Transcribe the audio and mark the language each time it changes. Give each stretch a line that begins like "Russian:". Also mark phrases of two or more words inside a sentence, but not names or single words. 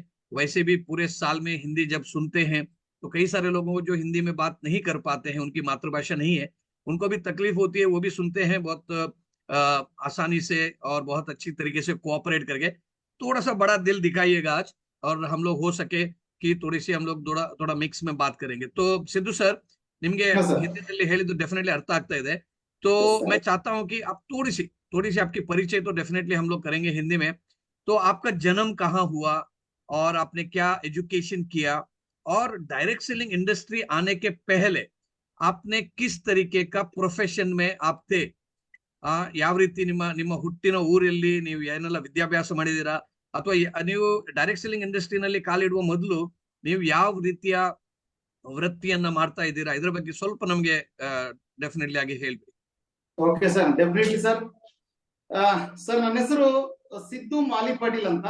Hindi: वैसे भी पूरे साल में हिंदी जब सुनते हैं तो कई सारे लोगों को जो हिंदी में बात नहीं कर पाते हैं, उनकी मातृभाषा नहीं है, उनको भी तकलीफ होती है, वो भी सुनते हैं बहुत आसानी से और बहुत अच्छी तरीके से कोऑपरेट करके। थोड़ा सा बड़ा दिल दिखाइएगा आज, और हम लोग हो सके कि थोड़ी सी हम लोग थोड़ा थोड़ा ಮಿಕ್ಸ್ में बात करेंगे। तो सिद्धू सर, ನಿಮ್ಗೆ हाँ सर।
Kannada: ಹಿಂದಿನಲ್ಲಿ ಹೇಳಿದ್ದು ಡೆಫಿನೆटली अर्थ ಆಗ್ತಾ ಇದೆ।
Hindi: तो मैं चाहता हूं कि आप थोड़ी सी आपकी परिचय तो डेफिनेटली हम लोग करेंगे हिंदी में। तो आपका जन्म कहाँ हुआ और आपने क्या एजुकेशन किया, और
English: direct selling industry
Hindi: आने के पहले आपने किस तरीके का प्रोफेशन में आप थे?
Kannada: ಯಾವ ರೀತಿ ನಿಮ್ಮ ನಿಮ್ಮ ಹುಟ್ಟಿನ ಊರಲ್ಲಿ ನೀವು ಏನೆಲ್ಲ ವಿದ್ಯಾಭ್ಯಾಸ ಮಾಡಿದೀರಾ, ಅಥವಾ ನೀವು
English: direct selling industry
Kannada: ಕಾಲಿಡುವ ಮೊದಲು ನೀವು ಯಾವ ರೀತಿಯ ವೃತ್ತಿಯನ್ನ ಮಾಡ್ತಾ ಇದ್ದೀರಾ, ಇದ್ರ ಬಗ್ಗೆ ಸ್ವಲ್ಪ ನಮ್ಗೆ ಡೆಫಿನೆಟ್ಲಿ ಆಗಿ ಹೇಳ್ಬಿಡಿ.
English: OK sir, definitely sir. Sir,
Kannada: ನನ್ನ ಹೆಸರು ಸಿದ್ದು ಮಾಲಿ ಪಾಟೀಲ್ ಅಂತ.